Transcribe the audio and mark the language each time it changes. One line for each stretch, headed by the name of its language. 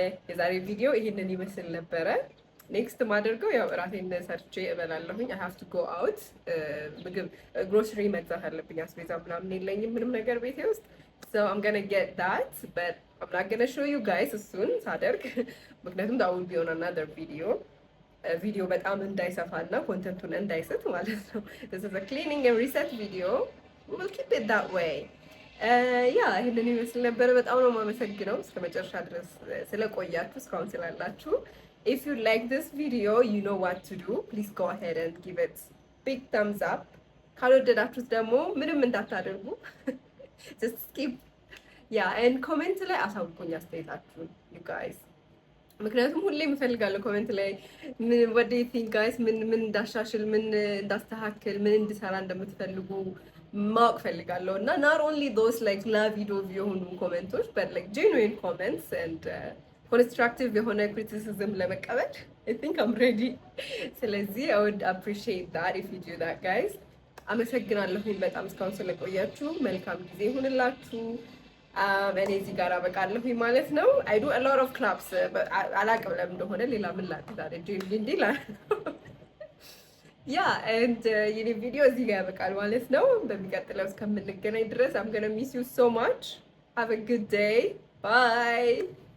Amharic: የዛሬ ቪዲዮ ይሄንን ይመስል ነበረ። ኔክስት ማደርገው ያው እራቴን ሰርቼ እበላለሁኝ።
English: I have to go out.
Amharic: ምግብ ግሮሰሪ መግዛት አለብኝ። አስቤዛ ምናምን የለኝም ምንም ነገር ቤቴ ውስጥ.
English: So I'm gonna get that, but I'm not gonna show you guys soon
Amharic: ሳደርግ ምክንያቱም
English: that will be on another video.
Amharic: ቪዲዮ በጣም እንዳይሰፋና ኮንተንቱን እንዳይስት ማለት ነው።
English: This is a cleaning and reset video. We will keep it that way.
Amharic: ያ ይሄንን ይመስል ነበር። በጣም ነው የማመሰግነው እስከ መጨረሻ ድረስ ስለቆያችሁ እስካሁን ስላላችሁ።
English: If you like this video, you know what to do. Please go ahead and give it big thumbs up.
Amharic: ካልወደዳችሁት ደግሞ ምንም እንዳታደርጉ.
English: Just skip. and comment
Amharic: ላይ አሳውቁኝ አስተያየታችሁን
English: you guys.
Amharic: ምክንያቱም ሁሌም እፈልጋለሁ ኮሜንት ላይ
English: what do you think guys
Amharic: ምን እንዳሻሽል ምን እንዳስተካክል ምን እንድሰራ እንደምትፈልጉ ማወቅ ፈልጋለሁ እና
English: not only those like love
Amharic: የሆኑ ኮሜንቶች
English: but like genuine comments and constructive
Amharic: የሆነ
English: criticism
Amharic: ለመቀበል
English: I think I'm ready. ስለዚህ I would appreciate that if you do that guys.
Amharic: አመሰግናለሁኝ በጣም እስካሁን ስለቆያችሁ። መልካም ጊዜ ይሁንላችሁ። እኔ እዚህ ጋር አበቃለሁኝ ማለት ነው።
English: I do a lot of claps
Amharic: አላቅም ለምን እንደሆነ ሌላ ምን ላድርግ ታዲያ እንዴ and የኔ ቪዲዮ እዚህ ጋር ያበቃል ማለት ነው። በሚቀጥለው እስከምንገናኝ ድረስ
English: I'm gonna miss you so much. Have a good day. Bye.